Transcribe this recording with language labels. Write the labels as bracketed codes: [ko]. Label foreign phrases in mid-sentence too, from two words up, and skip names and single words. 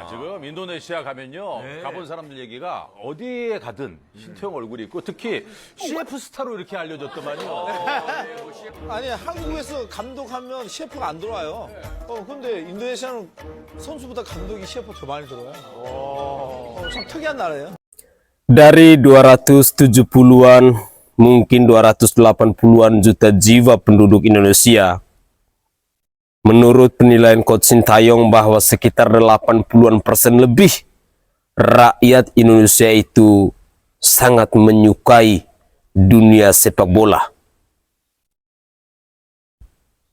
[ko] 지금 인도네시아 가면요. 가본 사람들 얘기가 어디에 가든 신태용 얼굴이 있고 특히 CF 스타로 이렇게 알려졌더만요. 아니 한국에서 감독하면 CF가 안 들어와요. 근데 인도네시아는 선수보다 감독이 CF가 더 많이 들어와요. 참 특이한 나라예요. [id] Dari 270-an, mungkin 280-an juta jiwa penduduk Indonesia, menurut penilaian Coach Sintayong bahwa sekitar 80-an% lebih rakyat Indonesia itu sangat menyukai dunia sepak bola.